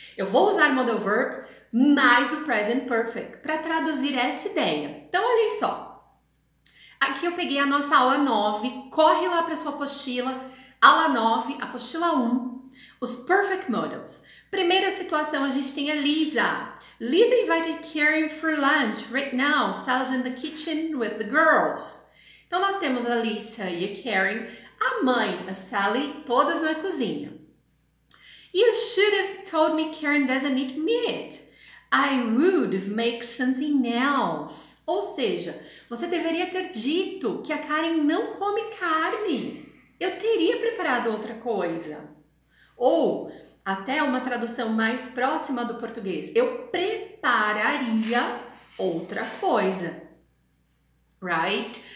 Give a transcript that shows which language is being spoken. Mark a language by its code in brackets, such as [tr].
[pt] Eu vou usar modal verb mais o present perfect para traduzir essa ideia. Então, olhem só. Aqui eu peguei a nossa aula 9, corre lá para sua apostila, aula 9, apostila 1, os perfect modals. Primeira situação, a gente tem a Lisa. [en] Lisa invited Karen for lunch right now. Sal's in the kitchen with the girls. [pt] Então nós temos a Lisa e a Karen, a mãe, a Sally, todas na cozinha. [en] You should have told me Karen doesn't eat meat. I would have made something else. [pt] Ou seja, você deveria ter dito que a Karen não come carne. Eu teria preparado outra coisa. Ou, até uma tradução mais próxima do português, eu prepararia outra coisa. [en] Right?